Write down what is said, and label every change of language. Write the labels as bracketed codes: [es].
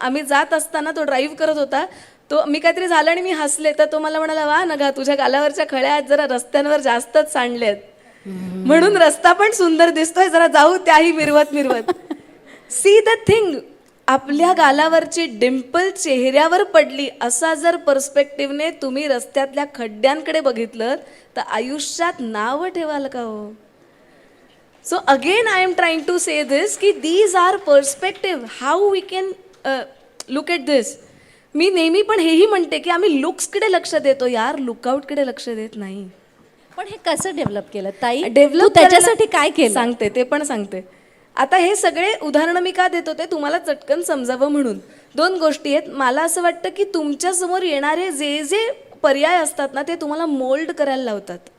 [mr] आम्ही जात असताना तो ड्राईव्ह करत होता, तो मी काहीतरी झालं आणि मी हसले, तर तो मला म्हणाला, वा नगा, तुझ्या गालावरच्या खळ्या आज जरा रस्त्यांवर जास्तच सांडल्यात, म्हणून रस्ता पण सुंदर दिसतोय, जरा जाऊ त्याही मिरवत. [en] see the thing, [mr] आपल्या गालावरची डिम्पल चेहऱ्यावर पडली असा जर पर्स्पेक्टिव्हने तुम्ही रस्त्यातल्या खड्ड्यांकडे बघितलं तर आयुष्यात नाव ठेवाल का हो? [en] So again I am trying to say this की these are perspective, how we can look at this. [mr] मी नेहमी पण हेही म्हणते की आम्ही लुक्सकडे लक्ष देतो यार, लुकआउटकडे लक्ष देत नाही. पण हे कसं डेव्हलप केलं ताई? डेव्हलप तू त्याच्यासाठी काय केलं? सांगते, ते पण सांगते. आता हे सगळे उदाहरणं मी का देत होते तुम्हाला चटकन समजावं म्हणून. 2 गोष्टी आहेत. मला असं वाटतं की तुमच्यासमोर येणारे जे जे पर्याय असतात ना ते तुम्हाला मोल्ड करायला लावतात.